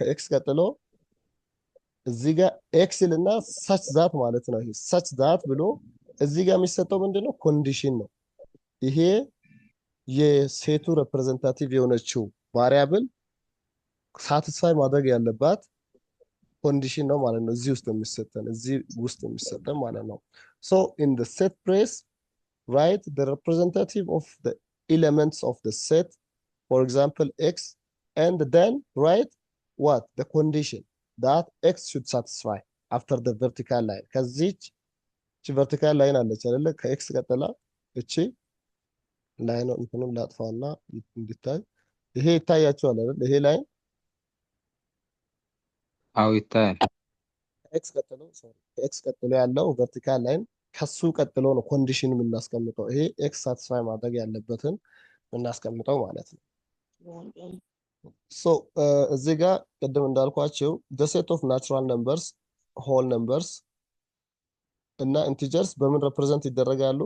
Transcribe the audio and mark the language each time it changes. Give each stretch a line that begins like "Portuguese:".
Amharic: ከኤክስ ቀጥሎ እዚህ ጋር ኤክስል እና ሰች ዛት ማለት ነው። ይሄ ሰች ዛት ብሎ እዚህ ጋር የሚሰጠው ምንድነው? ኮንዲሽን ነው። ይሄ የሴቱ ሪፕሬዘንታቲቭ የሆነችው ቫሪያብል ሳቲስፋይ ማድረግ ያለባት ኮንዲሽን ነው ማለት ነው። እዚህ ውስጥ የሚሰጠን ማለት ነው።
English: So in the set brace write the representative of the elements of the set, for example x, and then write what? The condition that x should satisfy after the vertical line።
Amharic: ከዚች vertical line አለች አይደለ? ከኤክስ ቀጥላ እቺ ላይን ነው። እንትንም ላጥፋውና እንዲታይ ይሄ ይታያችኋል አይደል? ይሄ ላይን አዎ ይታያል። ከኤክስ ቀጥሎ ያለው ቨርቲካል ላይን ከሱ ቀጥሎ ነው ኮንዲሽን የምናስቀምጠው። ይሄ ኤክስ ሳቲስፋይ ማድረግ ያለበትን የምናስቀምጠው ማለት ነው። ሶ እዚህ ጋር ቅድም እንዳልኳቸው
English: the set of natural numbers whole numbers
Amharic: እና ኢንቲጀርስ በምን ሪፕሬዘንት ይደረጋሉ?